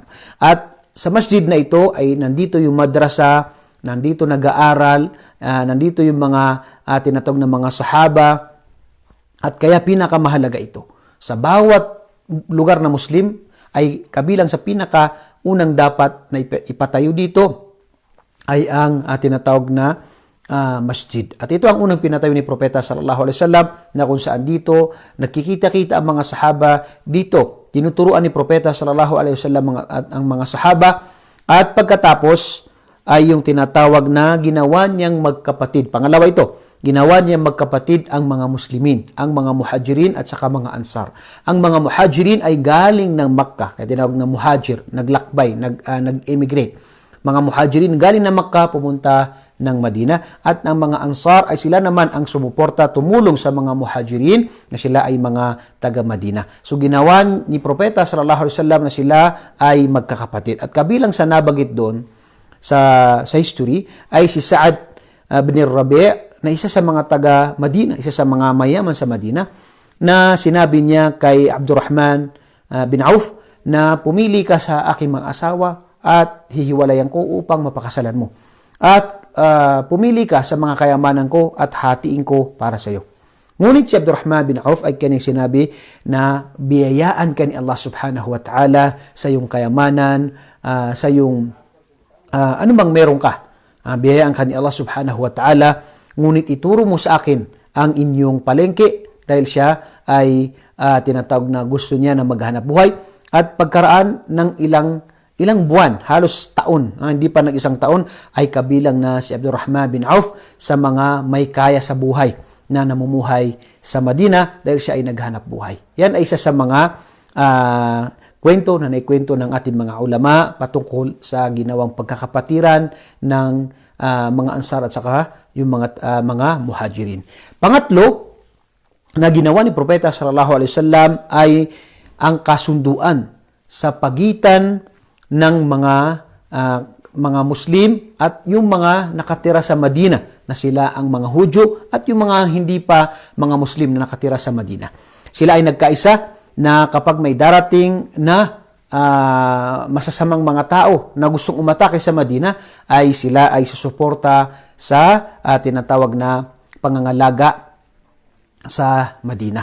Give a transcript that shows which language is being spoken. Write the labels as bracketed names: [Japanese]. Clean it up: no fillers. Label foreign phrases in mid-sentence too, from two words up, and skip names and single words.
[Filipino] At sa masjid na ito ay nandito yung madrasa, nandito nag-aaral, nandito yung mga tinatawag na mga sahaba, at kaya pinakamahalaga ito. Sa bawat lugar na Muslim ay kabilang sa pinakaunang dapat na ipatayo dito ay ang tinatawag na masjid. At ito ang unang pinatayo ni Propeta [Arabic] صلى الله عليه وسلم, [Filipino] na kung saan dito nakikita-kita ang mga sahaba dito. Tinuturuan ni Propeta [Arabic] صلى الله عليه وسلم [Filipino] ang mga sahaba, at pagkatapos ay yung tinatawag na ginawa niyang magkapatid. Pangalawa ito, ginawa niyang magkapatid ang mga Muslimin, ang mga Muhajirin at saka mga Ansar. Ang mga Muhajirin ay galing ng Makkah, kaya tinawag na Muhajir, naglakbay, nag-emigrate. Mga Muhajirin galing ng Makkah, pumunta ng Madina, at ang mga Ansar ay sila naman ang sumuporta, tumulong sa mga Muhajirin na sila ay mga taga Madina. So ginawa ni Propeta [Arabic] صلى الله عليه وسلم [Filipino] na sila ay magkakapatid. At kabilang sa nabanggit doon sa history ay si Sa'ad bin Rabi', na isa sa mga taga Madina, isa sa mga mayaman sa Madina, na sinabi niya kay Abdurrahman bin Auf na pumili ka sa aking mga asawa at hihiwalayan ko upang mapakasalan mo. At pumili ka sa mga kayamanan ko at hatiin ko para sa iyo. Ngunit si Abdurrahman bin Auf ay kanyang sinabi na biyayaan ka ni Allah [Arabic] سبحانه وتعالى [Filipino] sa iyong kayamanan, sa iyong ano bang meron ka. Biyayaan ka ni Allah [Arabic] سبحانه وتعالى, [Filipino] ngunit ituro mo sa akin ang inyong palengke, dahil siya ay tinatawag na gusto niya na maghanap buhay. At pagkaraan ng ilang buwan, halos taon, hindi pa nag-isang taon, ay kabilang na si Abdurrahman bin Auf sa mga may kaya sa buhay na namumuhay sa Madina, dahil siya ay naghanap buhay. Yan ay isa sa mga kwento na naikwento ng ating mga ulama patungkol sa ginawang pagkakapatiran ng mga Ansar at saka yung mga Muhajirin. Pangatlo na ginawa ni Propeta [Arabic] صلى الله عليه وسلم [Filipino] ay ang kasunduan sa pagitan ng mga mga Muslim at yung mga nakatira sa Madina na sila ang mga Hudyo at yung mga hindi pa mga Muslim na nakatira sa Madina. Sila ay nagkaisa na kapag may darating na masasamang mga tao na gustong umatake sa Madina, ay sila ay susuporta sa tinatawag na pangangalaga sa Madina.